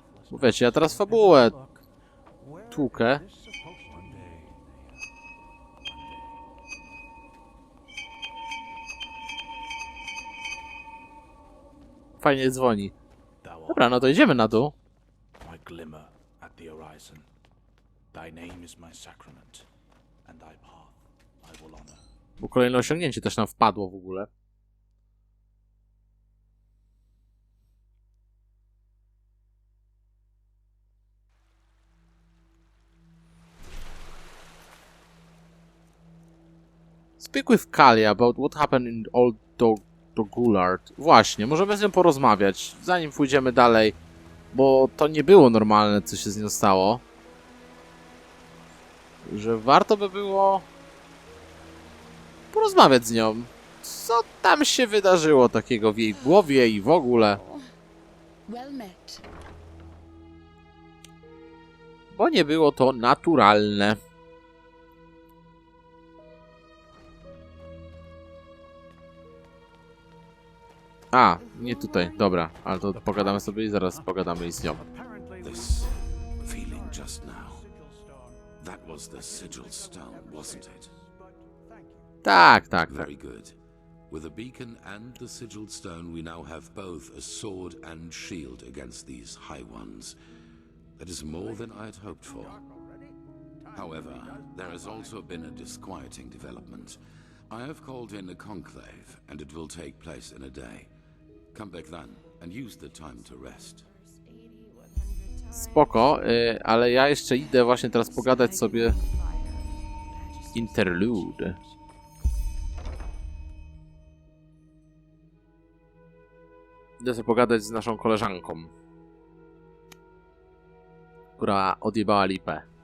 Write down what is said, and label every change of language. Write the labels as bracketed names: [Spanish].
[Polish] Bo wiecie, ja teraz fabułę tłukę. Fajnie dzwoni. Dobra, no to idziemy na dół. [English] My glimmer at the horizon. Thy name is my sacrament, and thy path I will honor. [Polish] Bo kolejne osiągnięcie też nam wpadło w ogóle. [English] Speak with Kali about what happened in Old Dogulard. [Polish] Właśnie, możemy z nią porozmawiać, zanim pójdziemy dalej, bo to nie było normalne, co się z nią stało. Że warto by było porozmawiać z nią. Co tam się wydarzyło takiego w jej głowie i w ogóle. Bo nie było to naturalne. A, nie tutaj, dobra, ale to pogadamy sobie i zaraz pogadamy i z nią. [English] This feeling just now. That was the sigil stone, wasn't it? [Polish] Tak, tak, tak. [English] Very good. With the beacon and the sigil stone, we now have both a sword and shield against these high ones. That is more than I had hoped for. However, there has also been a disquieting development. I have called in a conclave, and it will take place in a day. Come back then, and use the time to rest. [Polish] Spoko, ale ja jeszcze idę właśnie teraz pogadać sobie interlude. Idę sobie pogadać z naszą koleżanką, która odjebała lipę.